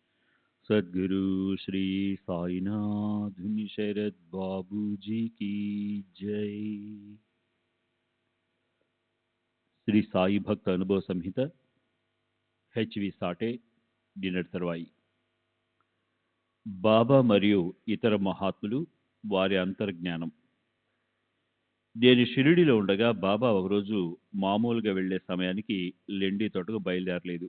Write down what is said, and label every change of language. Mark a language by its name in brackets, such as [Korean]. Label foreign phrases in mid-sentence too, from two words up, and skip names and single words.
[Hindi] सद्गुरु श्री साईनाथ शरद बाबू जी की जय। [Telugu] శ్రీ సాయి భక్త అనుభవ సంహిత హెచ్వి సాటే డిన్నర్ తర్వాయి. బాబా మరియు ఇతర మహాత్ములు వారి అంతర్జ్ఞానం. నేను షిరిడిలో ఉండగా బాబా ఒకరోజు మామూలుగా వెళ్లే సమయానికి లెండి తోటకు బయలుదేరలేదు.